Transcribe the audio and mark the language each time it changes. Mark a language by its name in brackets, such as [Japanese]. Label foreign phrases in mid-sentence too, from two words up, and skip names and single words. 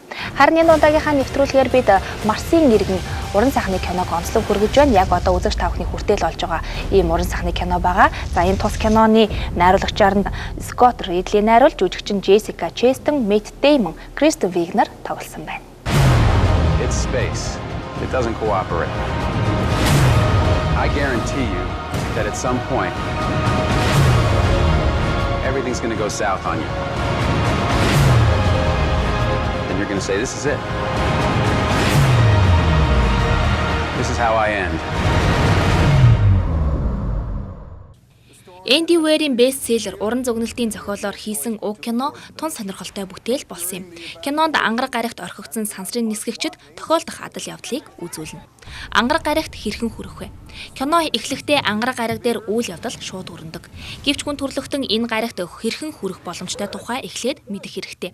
[Mongolian] Харин энэ удаагийнхаа нэвтрүүлгээр бид Марсын иргэн уран сайхны киног онцлог хүргэж байна. Яг одоо үзэгч та бүхний хүртэл болж байгаа ийм уран сайхны кино байгаа. За энэ тус киноны найруулагчаар нь Скотт Ридли найруулж, жүжигчин Джессика Честен, Мэтт Деймон, Кристен Вигнер тоглосон байна. [English] It's space. It doesn't cooperate. I guarantee you that at some point, everything's going to go south on you. And you're going to say, this is it. This is how I end. [Mongolian] Энди Уэрийн бестселлер уран зөгнөлтийн зохиолоор хийсэн уг кино тун сонирхолтой бүтээл болсон юм. Кинонд ангараг гарагт орхигдсон сансрын нисгэгчид тохиолдох адал явдлыг үзүүлнэ. Ангараг гарагт хэрхэн хүрэх вэ? Кино эхлэхдээ ангараг гараг дээр үйл явдал шууд өрнөдөг. Гэвч хүн төрлөختөн энэ гарагт хэрхэн хүрэх боломжтой тухай эхлээд мэдэх хэрэгтэй.